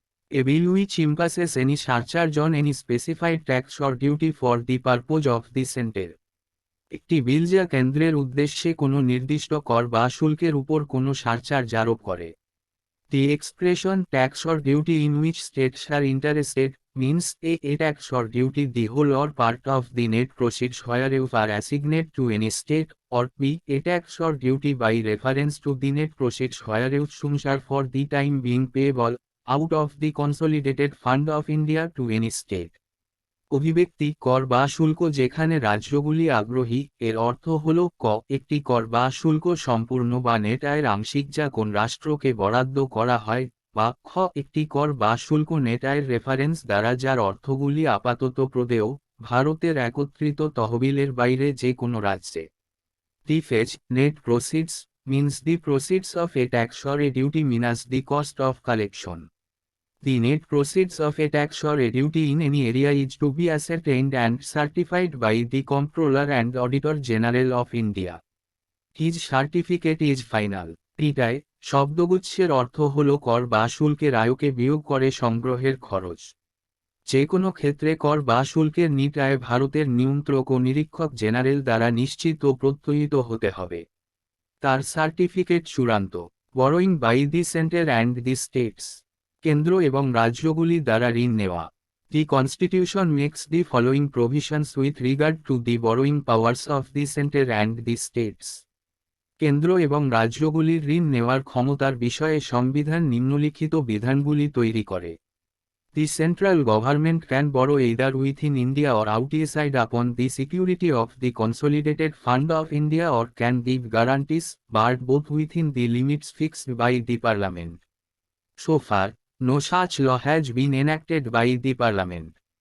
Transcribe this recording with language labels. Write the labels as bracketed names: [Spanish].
[English] A bill which imposes any surcharge on any specified tax or duty for the purpose of the center. [Bangla] একটি বিল যা কেন্দ্রের উদ্দেশ্যে কোনো নির্দিষ্ট কর বা শুল্কের উপর কোনো সারচার্জ আরোপ করে। [English] The expression tax or duty in which states are interested means a tax or duty the whole or part of the net proceeds whereof are assigned to any state, or b a tax or duty by reference to the net proceeds whereof sums are for the time being payable out of the consolidated fund of India to any state. [Bangla] অভিব্যক্তি কর বা শুল্ক যেখানে রাজ্যগুলি আগ্রহী, এর অর্থ হল ক একটি কর বা শুল্ক সম্পূর্ণ বা নেট আয়ের আংশিক যা কোন রাষ্ট্রকে বরাদ্দ করা হয়, বা খ একটি কর বা শুল্ক নেট আয়ের রেফারেন্স দ্বারা যার অর্থগুলি আপাতত প্রদেয় ভারতের একত্রিত তহবিলের বাইরে যে কোনো রাজ্যে। [English] The fetch net proceeds means the proceeds of a tax or a duty minus the cost of collection. The net proceeds of a tax or a duty in any area is to be ascertained and certified by the Comptroller and Auditor General of India. His certificate is final. [Bangla] এটায় শব্দগুচ্ছের অর্থ হল কর বা শুল্কের আয়কে বিয়োগ করে সংগ্রহের খরচ। যে কোনো ক্ষেত্রে কর বা শুল্কের নিট আয় ভারতের নিয়ন্ত্রক ও নিরীক্ষক জেনারেল দ্বারা নিশ্চিত ও প্রত্যয়িত হতে হবে। তার সার্টিফিকেট চূড়ান্ত। [English] borrowing by the centre and the states, [Bangla] কেন্দ্র এবং রাজ্যগুলি দ্বারা ঋণ নেওয়া। [English] The constitution makes the following provisions with regard to the borrowing powers of the centre and the states. [Bangla] কেন্দ্র এবং রাজ্যগুলির ঋণ নেওয়ার ক্ষমতার বিষয়ে সংবিধান নিম্নলিখিত বিধানগুলি তৈরি করে। [English] The central government can borrow either within India or outside upon the security of the Consolidated Fund of India or can give guarantees, but both within the limits fixed by the Parliament. So far, no such law has been enacted by the Parliament.